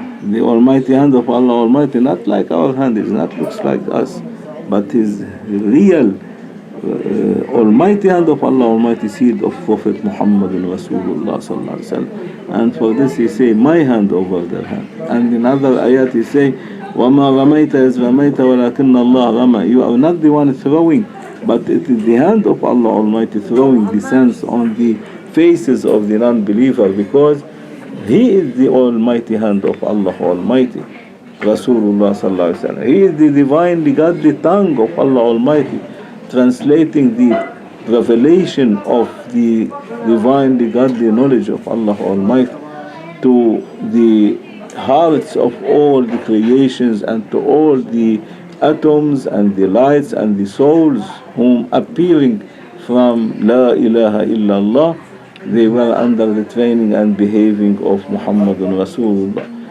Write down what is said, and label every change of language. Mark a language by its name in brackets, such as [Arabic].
[English] The almighty hand of Allah Almighty, not like our hand, it not looks like us, but his real almighty hand of Allah Almighty, seed of Prophet Muhammad Rasulullah sallallahu alaihi wasallam. And for this he say, my hand over their hand. And in other ayat he say, [Arabic] وَمَا رَمَيْتَ إِذْ رَمَيْتَ وَلَكِنَّ اللَّهَ رَمَى. [English] You are not the one throwing, but it is the hand of Allah Almighty throwing the sands on the faces of the non-believer, because he is the almighty hand of Allah Almighty. Rasulullah sallallahu alaihi wasallam, he is the divinely godly tongue of Allah Almighty, translating the revelation of the divinely godly knowledge of Allah Almighty to the hearts of all the creations and to all the atoms and the lights and the souls whom appearing from La ilaha illallah, they were under the training and behaving of Muhammadun Rasulullah.